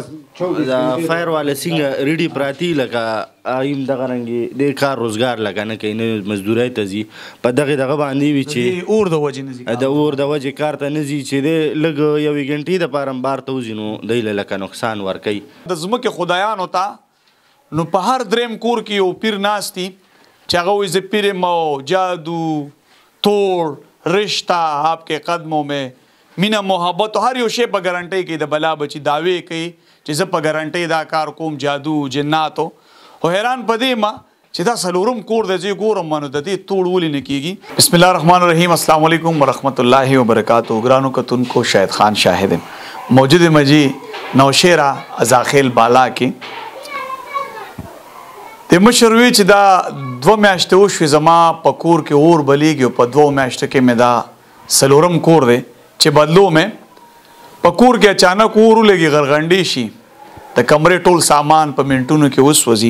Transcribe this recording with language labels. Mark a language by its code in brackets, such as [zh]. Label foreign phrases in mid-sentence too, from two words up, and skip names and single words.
[ps] دا فایر والا څنګه ریډي پراتی لکه ایم دغه رنګې د کار روزګار لکه نه کوي، نه مزدورۍ ته ځي، په دغه باندې وي چې اور د وجې نه ځي، د اور د وجې کار ته نه ځي چې دی لږ 1 غنټې دپاره بار ته وځي نو دی له لکه نقصان ورکوي. د ځمکې خدایانو ته نو په هر دریم کور کې یو پیر ناستی چې هغه وایي زه پیر یم او [ur] جادو توڑ رشتہ آپ کے قدموں میں [ps] مینه محبت هر یو شی په ګارنټۍ کې د بلا بچي دعوی کوي چې زه په ګارنټۍ دا کار کوم، جادو جناتو. خو حیران په دې ما چې دا څلورم کور دی چې ګورم ما نو د دې توڑ ولې نه کېږي. [ar] بسم الله الرحمن الرحیم. السلام علیکم ورحمۃ اللہ وبرکاتہ. [ps] ګرانو کتونکو شاهد خان شاهد موجود مجی نوشیرہ ازاخیل بالا کې د مشر وی چې دا 2 میاشتې وشوې زما په کور کې اور بلیږي او په 2 میاشتو کې مې دا څلورم کور دی چې بدلو مې په کور کې اچانک اور ولګي غرغنډې شي د کمرې ټول سامان په منټونو کې وسوځي.